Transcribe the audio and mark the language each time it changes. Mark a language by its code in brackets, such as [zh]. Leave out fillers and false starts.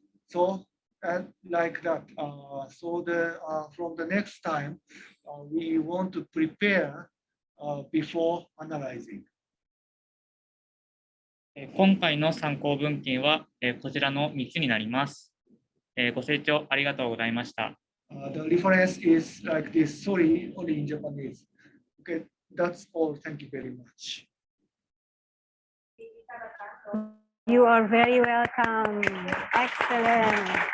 [en] So, and like that. So from the next time, we want to prepare before analyzing. [ja] 今回の参考文献はこちらの3つになります。ご清聴ありがとうございました。 [en] The reference is like this. Sorry, only in Japanese. Okay, that's all. Thank you very much. You are very welcome. Excellent.